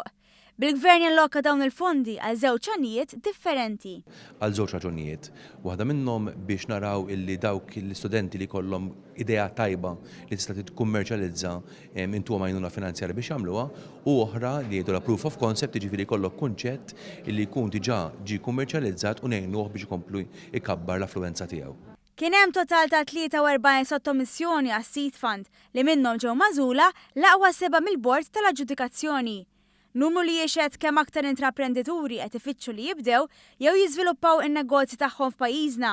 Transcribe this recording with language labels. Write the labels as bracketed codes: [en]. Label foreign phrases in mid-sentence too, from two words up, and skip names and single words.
[mt] Bil-Gvern jalloka dawn il-fondi għal żewġ għanijiet differenti. Għal żewġ raġunijiet. Waħda minnhom biex naraw illi dawk l-istudenti li kollhom idea tajba li tista' tikkummerċjalizza intuhom għajnuna finanzjarja biex jagħmluha, u oħra li jgħidu la [en] proof of concept, [mt] jiġifieri jkollok kunċett illi jkun diġà ġie kummerċjalizzat u ngħinuh biex ikomplu ikabbar l-affluenza tiegħu. Kien hemm total ta' 43 sottomissjoni għas Seed Fund li minnhom ġew magħżula l-aqwa 7 mill-bord tal-aġġudikazzjoni. Numru li jiexed kemm aktar intraprendituri qed ifittxu li jibdew jew jiżviluppaw in-negozji tagħhom f'pajjiżna.